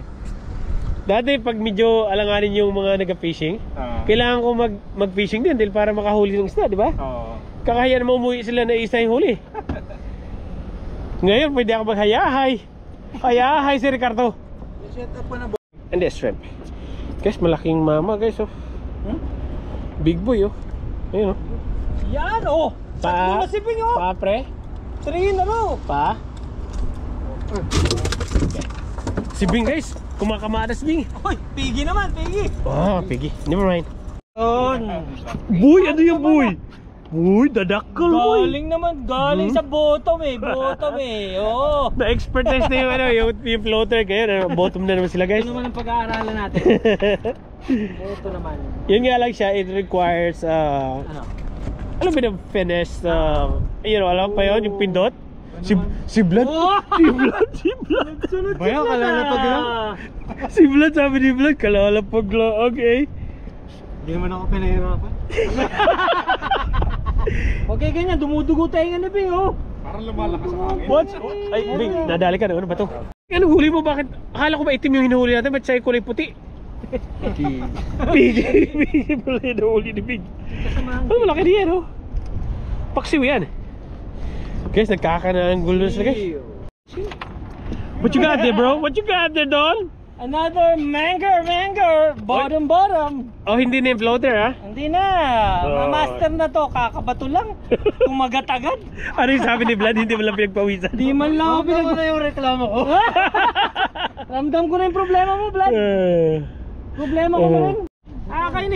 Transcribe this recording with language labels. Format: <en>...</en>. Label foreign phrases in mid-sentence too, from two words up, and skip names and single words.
<tl>Dati pag medyo alanganin yung mga nag-fishing, kailangan ko mag-fishing din dahil para makahuli ng isda, di ba? Oo. Kakaya naman umuwi sila na isa yung huli. Ngayon pwede ako maghayahay. Hayahay si Ricardo. Set up pa na ba?</tl> <en>And the shrimp.</en> <tl>Guys, malaking mama, guys, oh.</tl> <en>Big boy,</en> <tl>oh. Ayun, oh. Yan, oh. Sakto na si Bing, oh. Pa, pre.</tl> <en>3 in a row.</en> <tl>Pa. Okay. Si Bing, guys, kumakamadas, Bing. Uy, pigi naman, pigi. Oh, pigi.</tl> <en>Never mind. On.</en> <tl>Boy, ano yung boy? Boy, dadakkel, boy. Galing sa bottom eh, oo. Na-expertise na yung, yung floater. Kaya, bottom na naman sila, guys. Ito naman ang pag-aaralan natin. Ito naman. Yun nga lang siya,</tl> <en>it requires,</en> <tl>Ano? alam mo yung finesse, alam pa yun, yung pindot. Si Vlad, si Vlad. Bayaw, kalalapag lang. Si Vlad, sabi ni Vlad, kalalapag lang, okay. Hindi naman ako pinahirapan. Okay, ganyan, dumudugo tayo nga na, Bing, oh. Parang lumalakas ang hangin.</tl> <en>What?</en> <tl>Ay, Bing, nadali ka na, ano ba to? Anong huli mo, bakit? Akala ko ba itim yung hinuhuli natin, ba't siya kulay puti? Big pala yung nahuli ni Big. Ano, malaki din yan, oh. Paksiw yan. Guys, nagkakananggol na sila, guys.</tl> <en>What you got there, bro? What you got there, Don? Another manger, bottom.</en> <tl>Oh, hindi na yung floater, ha? Hindi na, master na to, kakabato lang. Kumagat agad. Ano yung sabi ni Vlad? Hindi mo lang pinagpawisan. Di man lang ako na yung reklamo ko. Ramdam ko na yung problema mo, Vlad. Problema ko na rin. Kainis.</tl>